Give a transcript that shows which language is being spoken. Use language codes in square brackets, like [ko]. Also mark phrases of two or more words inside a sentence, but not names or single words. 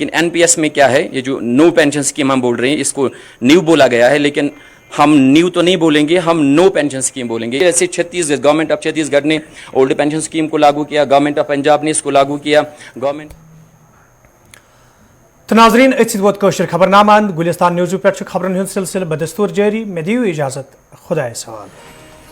[hi] लेकिन एनपीएस में क्या है, ये जो [en] no pension scheme [hi] हम बोल रहे हैं इसको न्यू बोला गया है, लेकिन हम न्यू तो नहीं बोलेंगे, हम [en] no pension scheme [hi] बोलेंगे। जैसे छत्तीसगढ़, [en] Government of Chhattisgarh [hi] ने [en] old pension scheme [hi] को लागू किया, [en] Government of Punjab [hi] ने इसको लागू किया, गवर्नमेंट। [ks] तो नाजरीन वोत कशर खबरनामा गुलिस्तान न्यूज़ पे खबरन सिलसिल बदस्तूर जारी। मे दियो इजाजत, खुदा सवाल।